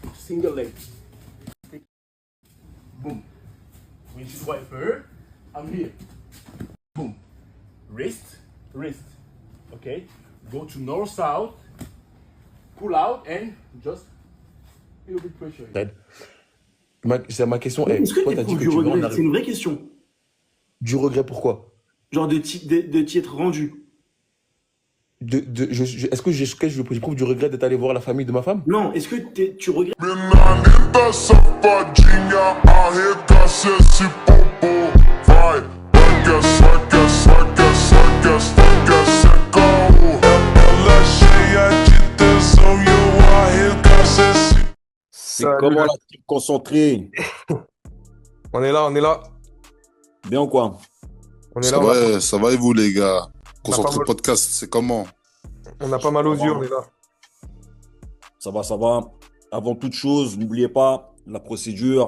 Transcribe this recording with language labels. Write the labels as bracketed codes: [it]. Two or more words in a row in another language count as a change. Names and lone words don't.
[en] single leg. Boom. Windshield wiper. I'm here. Boom. Wrist, wrist. Okay. Go to north south. Pull out and just a little bit pressure. [fr] C'est ma question. Hey, Est-ce que toi, tu t'as dit éprouves que du tu veux en regret? C'est arriver. une vraie question. Du regret, pourquoi? Genre de t'y être rendu. Est-ce que j'éprouve du regret d'être allé voir la famille de ma femme? Non, est-ce que tu regrettes? [pt] Menina safadinha, arregaça esse popô. Vai, saca, saca, saca, saca, saca, saca. Ela é cheia de tesão e eu arregaço esse. [fr] C'est comment la team concentrée? On est là, on est là. Bien ou quoi? On est là, Ça va et vous les gars? Concentré mal. podcast, c'est comment? on a pas mal aux yeux, on est là. Ça va, ça va. Avant toute chose, n'oubliez pas la procédure.